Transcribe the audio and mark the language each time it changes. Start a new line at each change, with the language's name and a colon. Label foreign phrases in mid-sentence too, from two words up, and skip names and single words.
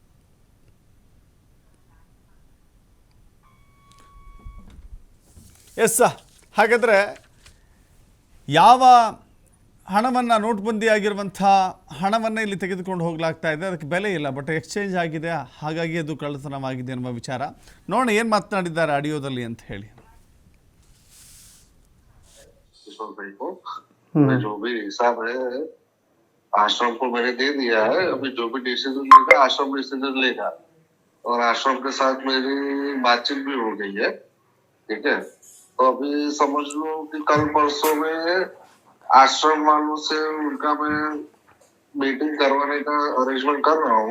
Kannada: ಎಸ್, ಹಾಗಾದರೆ ಯಾವ ಹಣವನ್ನು ನೋಟ್ಬಂದಿ ಆಗಿರುವಂಥ ಹಣವನ್ನು ಇಲ್ಲಿ ತೆಗೆದುಕೊಂಡು ಹೋಗಲಾಗ್ತಾ ಇದೆ, ಅದಕ್ಕೆ ಬೆಲೆ ಇಲ್ಲ,
English: but exchange
Kannada: ಆಗಿದೆ, ಹಾಗಾಗಿ ಅದು ಕಳ್ಳತನವಾಗಿದೆ ಅನ್ನುವ ವಿಚಾರ. ನೋಡೋಣ ಏನು ಮಾತನಾಡಿದ್ದಾರೆ ಆಡಿಯೋದಲ್ಲಿ ಅಂತ ಹೇಳಿ.
Hindi: जो भी हिसाब है आश्रम को मैंने दे दिया है. अभी जो भी डिसीजन लेगा आश्रम डिसीजन लेगा और आश्रम के साथ मेरी बातचीत भी हो गई है. ठीक है, तो अभी समझ लो कि कल परसों में आश्रम वालों से उनका मैं मीटिंग करवाने का अरेंजमेंट कर रहा हूँ.